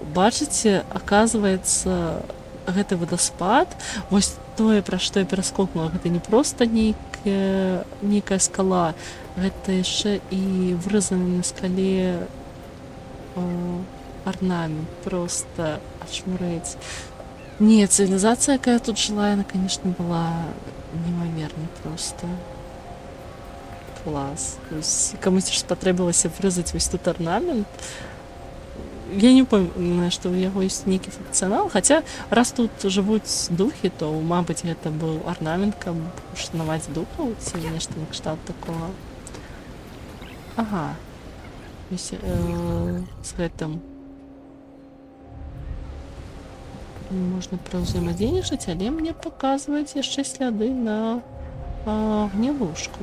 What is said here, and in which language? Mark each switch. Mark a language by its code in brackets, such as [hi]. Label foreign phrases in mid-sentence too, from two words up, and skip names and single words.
[be] Бачыце, аказваецца, гэты вадаспад, вось тое, пра што я пераскокнула, гэта не проста нейкая скала, гэта яшчэ і выразаны на скале орнамент. [ru] Просто ачмурэць. Не, цивилизация, якая тут жила, она, конечно, была неимоверной просто. [be] Класс. [ru] То есть [be] камусь спатрэбілася вырезаць вось тут орнамент. [ru] Я не помню, [be] што ў яго ёсць нейкі функцыянал, хаця раз тут жывуць духі, то, мабыць, гэта быў орнамент, каб ушанаваць духаў, ці нешта накшталт такога. Вось з гэтым можна праўзаемадзейнічаць, але мне паказваюць яшчэ сляды на гнілушку.